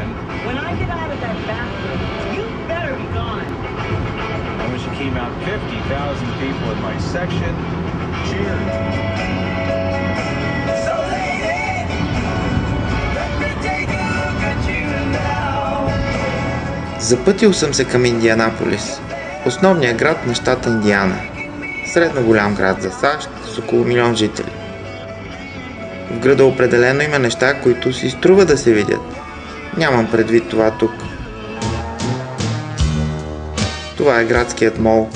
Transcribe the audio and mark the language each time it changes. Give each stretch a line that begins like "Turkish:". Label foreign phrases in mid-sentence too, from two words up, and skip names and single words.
English: When I get out of that bathroom, you better be gone. And when she came out, 50,000 people in my section cheered. So lady, let me take a look at you now.
Bulgarian: Запътил съм се към Индианаполис, основният град на щата Индиана. Средно голям град за САЩ с около 1 милион жители. В града определено има неща, които си струва да се видят. Нямам предвид това тук. Това е градският мол.